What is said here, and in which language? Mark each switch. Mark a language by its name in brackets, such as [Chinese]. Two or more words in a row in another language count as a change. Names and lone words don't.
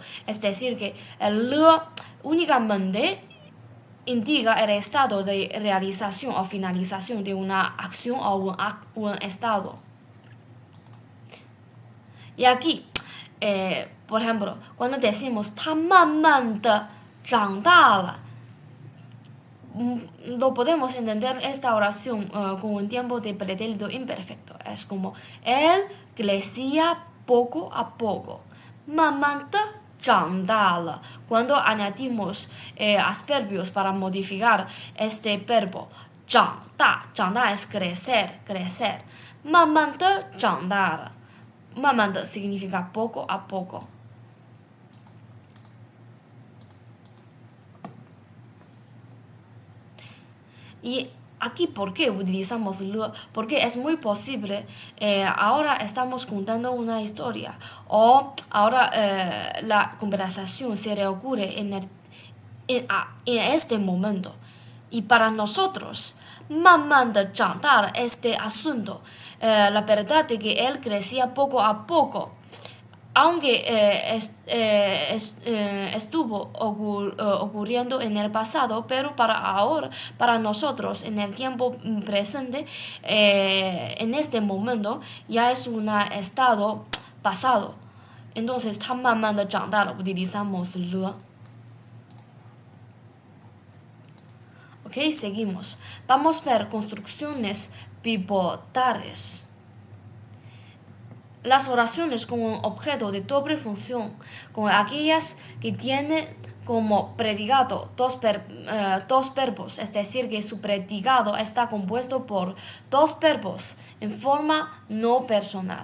[Spanish] Es decir, que el le únicamente indica el estado de realización o finalización de una acción o un estado. Y aquí, por ejemplo, cuando decimos [Chinese] 他慢慢的长大了, [Spanish] lo podemos entender esta oración con un tiempo de pretérito imperfecto. Es como él crecía poco a poco. [Chinese] 慢慢的长大了. [Spanish] Cuando añadimos adverbios para modificar este verbo, [Chinese] 长大, 长大 [Spanish] es crecer, crecer. [Chinese] 慢慢的长大了. 慢慢的 [Spanish] significa poco a poco. Y aquí, ¿por qué utilizamos le? Porque es muy posible, ahora estamos contando una historia o ahora la conversación se reocurre en este momento. Y para nosotros, [Chinese] 慢慢的长大了 [Spanish] este asunto, la verdad de que él crecía poco a poco, aunque estuvo ocurriendo en el pasado, pero para ahora, para nosotros, en el tiempo presente, en este momento, ya es un estado pasado. Entonces, [Chinese] 他慢慢的长大了 [Spanish] utilizamos le. Ok, seguimos. Vamos a ver construcciones bipolares. Las oraciones con un objeto de doble función, con aquellas que tienen como predicado dos verbos, es decir, que su predicado está compuesto por dos verbos en forma no personal.